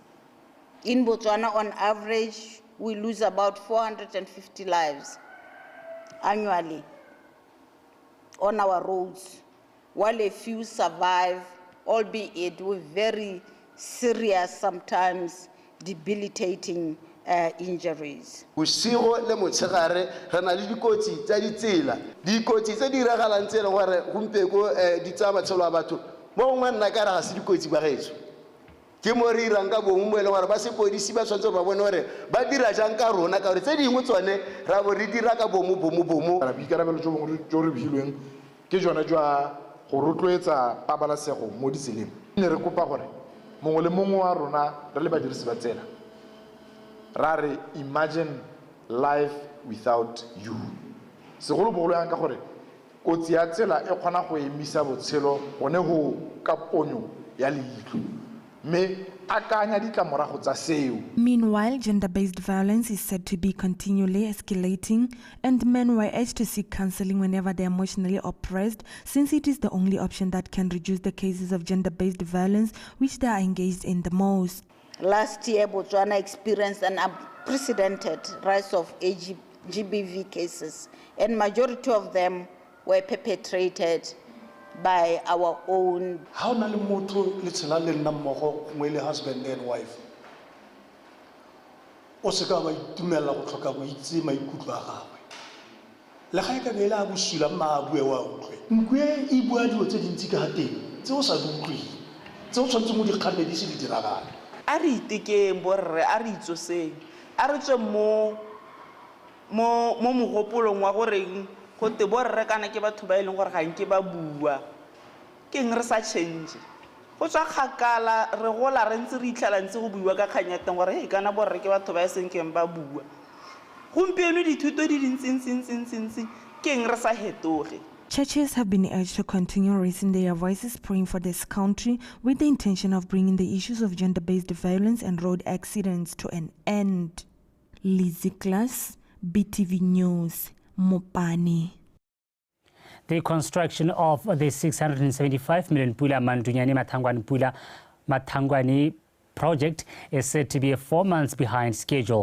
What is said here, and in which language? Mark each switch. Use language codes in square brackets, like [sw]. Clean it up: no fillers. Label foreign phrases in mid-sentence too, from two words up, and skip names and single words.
[en] In Botswana, on average, we lose about 450 lives annually on our roads, while a few survive, albeit with very serious, sometimes debilitating injuries. [tn] Bosigo le motshegare re na le dikotsi tsa ditsela. Dikotsi tse di diragalang tse le gore gompieko di tsaya matshelo a batho mo ngwe nna ka re ga se dikotsi ba getso. Ke mo re irang ka bongwe mo e leng gore ba sepodisi ba tshwanetse ba bone gore ba dira jang ka rona ka gore tse dingwe tsone ra bo re dira ka bomo. Boikarabelo jo re bilweng ke jona jwa go rotloetsa pabalesego mo ditseleng. Ne re kopa gore mongwe le mongwe wa rona re le badirisi ba tsela ra re [en] imagine life without you. [tn] Segolobogolo yang ka gore kotsi ya tsela e kgona go emisa botshelo gone go ka ponyo ya leitlho. [en] Meanwhile, gender-based violence is said to be continually escalating, and men were urged to seek counseling whenever they are emotionally oppressed, since it is the only option that can reduce the cases of gender-based violence which they are engaged in the most. Last year, Botswana experienced an unprecedented rise of GBV cases, and majority of them were perpetrated by our own. How many [tn] moto litla le nna mmogo ngwe [en] husband and wife? [tn] O se ka ba itumela go tlhoka go itse maikutlo a gagwe. Le ga e ka bela go sula ma bue wa utlwe. Nkwe e bua dilo tse dintsi ka teng. Tse o sa di utlwe. Tse o tshwanetse mo di kgannedi se di diragala. A re itekeng borre, a re itsoseng. A re tswe mo mogopolong wa goreng go te borre kana ke batho ba e leng gore ga nke ba bua ke eng re sa change go tswa kgakala re gola re ntse re itlhala ntse go bua ka kganyateng gore hey kana borre ke batho ba e seng keng ba bua gompieno dithuto di dintsintsi ke eng re sa hetoge [en] Churches have been urged to continue raising their voices, praying for this country with the intention of bringing the issues of gender-based violence and road accidents to an end. Lizzie Glass, BTV News, Mopani. The construction of the 675 million Pula Mandunyani Matangwani project is said to be 4 months behind schedule.